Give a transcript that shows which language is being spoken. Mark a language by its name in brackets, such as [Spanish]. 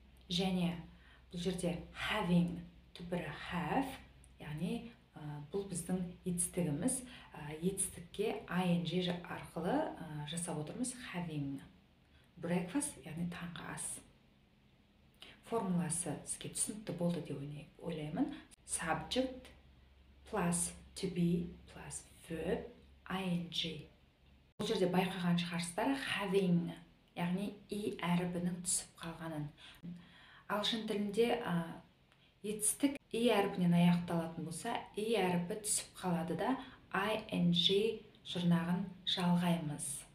[Kazakh] Және бұл жерде having түбірі have, яғни бұл біздің етістігіміз. Етістікке ing арқылы жасап отырмыз. [English] Having breakfast, [Kazakh] яғни таңғы ас. Формуласы сізге түсінікті болды деп ойлаймын. [English] Subject plus to be plus verb ing. [Kazakh] Бұл жерде байқаған шығарсыздар having, яғни и әрібінің түсіп қалғанын. Ағылшын тілінде етістік и әрібінен аяқталатын болса, и әрібі түсіп қалады да ing жұрнағын жалғаймыз.